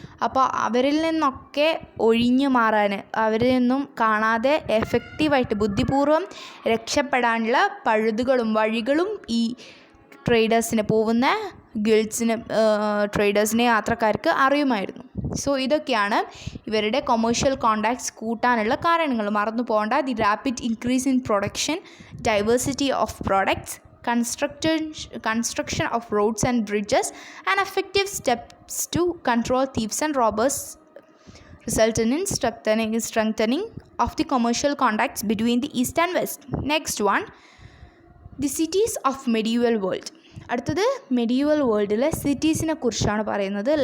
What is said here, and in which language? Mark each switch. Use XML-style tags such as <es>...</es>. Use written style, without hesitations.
<ml>അപ്പോൾ അവരിൽ നിന്നൊക്കെ ഒഴിഞ്ഞു മാറാൻ, അവരിൽ നിന്നും കാണാതെ എഫക്റ്റീവായിട്ട് ബുദ്ധിപൂർവ്വം രക്ഷപ്പെടാനുള്ള പഴുതുകളും വഴികളും ഈ ട്രേഡേഴ്സിന്, പോകുന്ന ഗിൽഡ്സിന്, ട്രേഡേഴ്സിനെ, യാത്രക്കാർക്ക് അറിയുമായിരുന്നു. സോ ഇതൊക്കെയാണ് ഇവരുടെ കൊമേഴ്ഷ്യൽ കോണ്ടാക്ട്സ് കൂട്ടാനുള്ള കാരണങ്ങൾ. മറന്നു പോകേണ്ട.</ml> <en>The rapid increase in production, diversity of products, construction of roads and bridges, and effective steps to control thieves and robbers resulted in strengthening of the commercial contacts between the East and West. Next one, the cities of medieval world.</en> <ml>അടുത്തത് medieval വേൾഡിലെ സിറ്റീസിനെ കുറിച്ചാണ് പറയുന്നത്.</ml>